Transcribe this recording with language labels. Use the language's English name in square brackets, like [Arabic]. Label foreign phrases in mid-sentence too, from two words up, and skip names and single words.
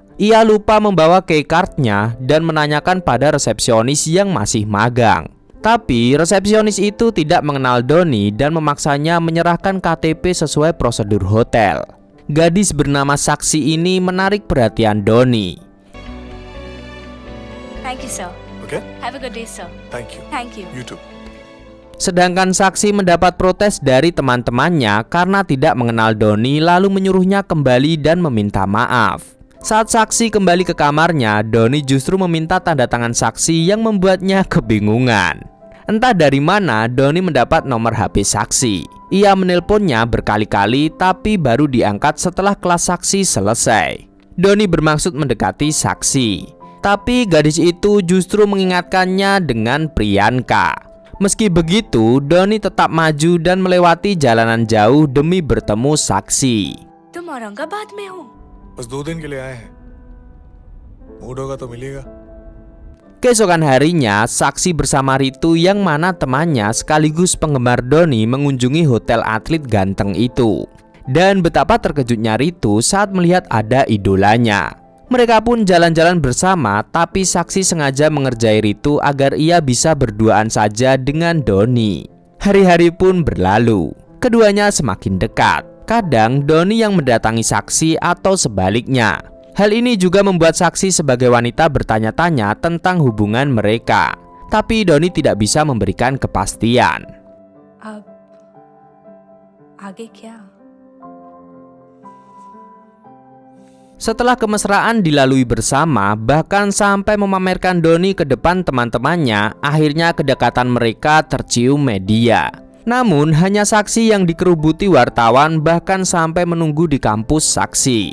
[Indonesian] Ia lupa membawa keycard-nya dan menanyakan pada resepsionis yang masih magang. Tapi resepsionis itu tidak mengenal Dhoni dan memaksanya menyerahkan KTP sesuai prosedur hotel. Gadis bernama Saksi ini menarik perhatian Dhoni. [English] Thank you, sir. Okay? Have a good day, sir. Thank you. Thank you. You too. [Indonesian] Sedangkan Saksi mendapat protes dari teman-temannya karena tidak mengenal Dhoni lalu menyuruhnya kembali dan meminta maaf. Saat Saksi kembali ke kamarnya, Dhoni justru meminta tanda tangan Saksi yang membuatnya kebingungan. Entah dari mana Dhoni mendapat nomor HP Saksi. Ia menelponnya berkali-kali tapi baru diangkat setelah kelas Saksi selesai. Dhoni bermaksud mendekati Saksi, tapi gadis itu justru mengingatkannya dengan Priyanka. Meski begitu, Dhoni tetap maju dan melewati jalanan jauh demi bertemu Saksi. [Hindi] तुम औरंगाबाद में हो? बस 2 दिन के लिए आए हैं मूड होगा तो मिलेगा [Indonesian] Keesokan harinya, Saksi bersama Ritu yang mana temannya sekaligus penggemar Dhoni mengunjungi hotel atlet ganteng itu. Dan betapa terkejutnya Ritu saat melihat ada idolanya. Mereka pun jalan-jalan bersama, tapi Saksi sengaja mengerjai Ritu agar ia bisa berduaan saja dengan Dhoni. Hari-hari pun berlalu, keduanya semakin dekat. Kadang Dhoni yang mendatangi Saksi atau sebaliknya. Hal ini juga membuat Saksi sebagai wanita bertanya-tanya tentang hubungan mereka. Tapi Dhoni tidak bisa memberikan kepastian. [Hindi] अब आगे क्या? [Indonesian] Setelah kemesraan dilalui bersama, bahkan sampai memamerkan Dhoni ke depan teman-temannya, akhirnya kedekatan mereka tercium media. Namun hanya Saksi yang dikerubuti wartawan, bahkan sampai menunggu di kampus Saksi.